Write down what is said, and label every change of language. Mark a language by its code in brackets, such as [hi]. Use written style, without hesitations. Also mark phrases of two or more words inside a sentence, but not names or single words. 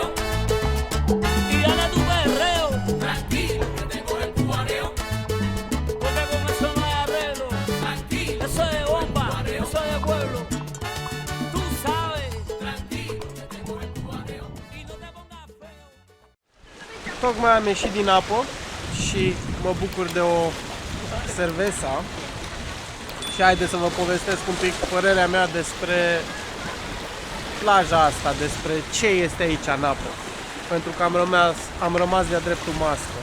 [es] Y dale tu perreo. Tranquilo, que te coge el cubaneo. Porque con eso no hay arreglo. Tranquilo, eso es de bomba, eso es de pueblo. Tú sabes. Tranquilo, que te coge el cubaneo. Y no te pongas feo. [ro] Tocmai am ieșit din apă și mă bucur de o cerveza și haideți să vă povestesc un pic părerea mea despre plaja asta, despre ce este aici în apă, pentru că am rămas de-a dreptul mască.